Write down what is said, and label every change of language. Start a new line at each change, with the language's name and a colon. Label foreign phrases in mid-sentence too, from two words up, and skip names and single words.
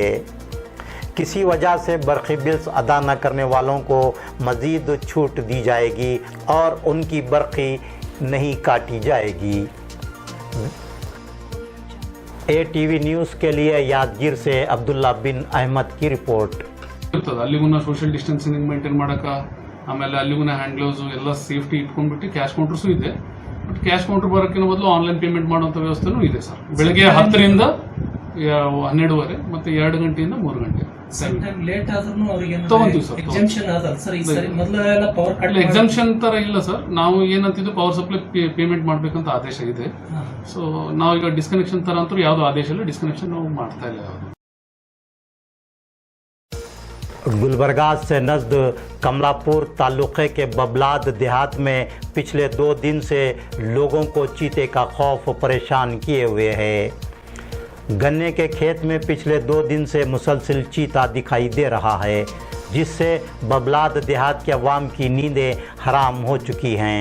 Urdu: کسی وجہ سے برقی بلز ادا نہ کرنے والوں کو مزید چھوٹ دی جائے گی اور ان کی برقی نہیں کاٹی جائے گی. ATV نیوز کے لیے یادگیر سے عبداللہ بن احمد کی رپورٹ.
Kannada: ಅಲ್ಲಿಗೂ
English: social distancing maintain
Kannada: ಮಾಡಕ, ಆಮೇಲೆ ಅಲ್ಲಿಗೂ
English: hand gloves
Kannada: ಎಲ್ಲ ಸೇಫ್ಟಿ ಇಟ್ಕೊಂಡ್ಬಿಟ್ಟು
English: cash counters
Kannada: ಇದೆ.
English: but cash counter
Kannada: ಬರೋಕ್ಕಿಂತ ಮೊದಲು
English: online payment
Kannada: ಮಾಡುವಂತ ವ್ಯವಸ್ಥೆನೂ ಇದೆ ಸರ್. ಬೆಳಗ್ಗೆ 10 ರಿಂದ 12:30 ಮತ್ತೆ 2 ಗಂಟೆಯಿಂದ 3 ಗಂಟೆ ಲೇಟ್ ಆದ್ರೂ ಅವರಿಗೆ ತಗೊಂತೀವಿ ಸರ್. ಎಕ್ಸೆಂಪ್ಷನ್ ಆದಲ್ಲ ಸರ್ ಈ ಸರಿ, ಮೊದಲೆಲ್ಲ
English: power cut
Kannada: ಎಕ್ಸೆಂಪ್ಷನ್ ತರ ಇಲ್ಲ ಸರ್. ನಾವು ಏನಂತಿದ್ದು
English: power supply payment
Kannada: ಮಾಡ್ಬೇಕಂತ ಆದೇಶ ಇದೆ. ಸೊ ನಾವೀಗ ಡಿಸ್ಕನೆಕ್ಷನ್ ತರ ಅಂತೂ ಯಾವ್ದು ಆದೇಶ ಇಲ್ಲ, ಡಿಸ್ಕನೆಕ್ಷನ್ ನಾವು ಮಾಡ್ತಾ ಇಲ್ಲ ಯಾವುದು।
Urdu: گلبرگہ سے نزد کملاپور تعلقے کے ببلاد دیہات میں پچھلے 2 دن سے لوگوں کو چیتے کا خوف پریشان کیے ہوئے ہے. گنے کے کھیت میں پچھلے 2 دن سے مسلسل چیتا دکھائی دے رہا ہے، جس سے ببلاد دیہات کے عوام کی نیندیں حرام ہو چکی ہیں.